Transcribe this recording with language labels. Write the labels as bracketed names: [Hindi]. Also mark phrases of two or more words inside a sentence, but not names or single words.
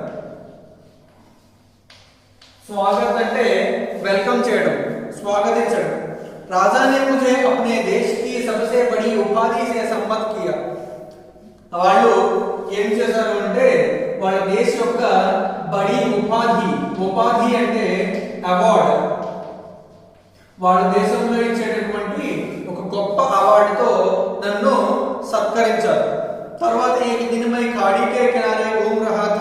[Telugu] स्वागत అంటే వెల్కమ్ చేయడం, స్వాగతించడం. [Hindi] राजा ने मुझे अपने देश की सबसे बड़ी उपाधि से सम्मत किया. [Telugu] వాళ్ళు ఏం చేశారు అంటే వాళ్ళ దేశ యొక్క [Hindi] बड़ी उपाधि [Telugu] అంటే అవార్డ్, వాళ్ళ దేశంలో ఇచ్చేటటువంటి ఒక గొప్ప అవార్డుతో నన్ను సత్కరించారు. [Hindi] తర్వాత एक दिन मैं खाड़ी के किनारे घूम